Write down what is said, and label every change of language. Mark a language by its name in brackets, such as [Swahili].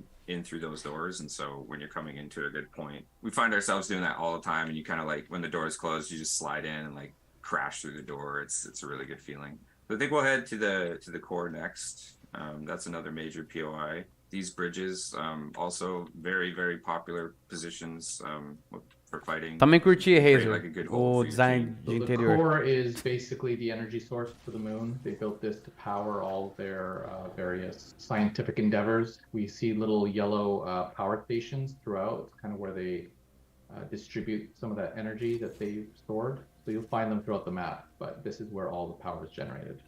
[English] In through those doors, and so when you're coming into a good point, we find ourselves doing that all the time, and you kind of like when the door is closed, you just slide in and like crash through the door. It's a really good feeling. So I think we'll head to the core next. That's another major POI. These bridges, also very, very popular positions for fighting. [Portuguese] Também curti, Hazel, o design de interior. [English] The core is basically the energy source for the moon. They built this to power all of their various scientific endeavors. We see little yellow power stations throughout. It's kind of where they distribute some of that energy that they stored. So you'll find them throughout the map, but this is where all the power is generated.